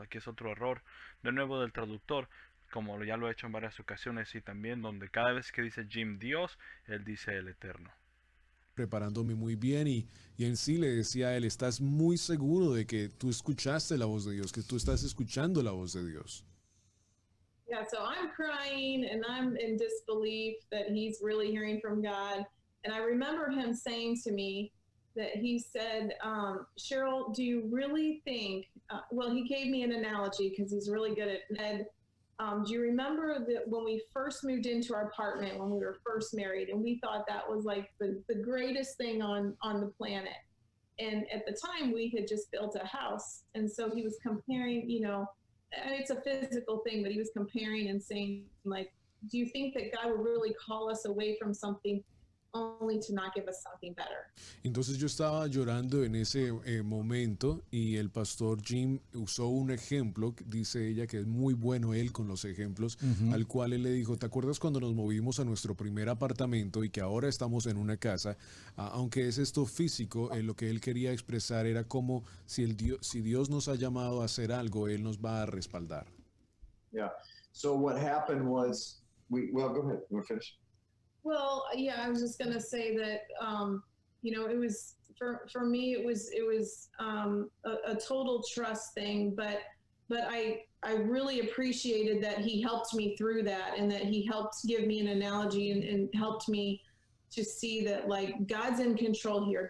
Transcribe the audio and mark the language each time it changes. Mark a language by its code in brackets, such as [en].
[es] Aquí es otro error de nuevo del traductor, como ya lo he hecho en varias ocasiones y también donde cada vez que dice Jim Dios, él dice el Eterno. preparándome muy bien y en sí le decía a él, ¿estás muy seguro de que tú escuchaste la voz de Dios, que tú estás escuchando la voz de Dios? [en] Yeah, so I'm crying and I'm in disbelief that he's really hearing from God. And I remember him saying to me that he said, Cheryl, do you really think, well, he gave me an analogy because he's really good at Ned. Do you remember that when we first moved into our apartment, when we were first married, and we thought that was like the greatest thing on the planet? And at the time, we had just built a house. And so he was comparing, and it's a physical thing, but he was comparing and saying, like, do you think that God would really call us away from something only to not give us something better? [es] Entonces yo estaba llorando en ese momento y el pastor Jim usó un ejemplo, dice ella que es muy bueno él con los ejemplos, al cual él le dijo, ¿te acuerdas cuando nos movimos a nuestro primer apartamento y que ahora estamos en una casa? Aunque es esto físico, lo que él quería expresar era como si Dios nos ha llamado a hacer algo, él nos va a respaldar. [en] Yeah. So what happened was, well, go ahead. You want to finish? Well, yeah, I was just going to say that, it was for me, it was a total trust thing, but I really appreciated that he helped me through that and that he helped give me an analogy and helped me to see that, like, God's in control here.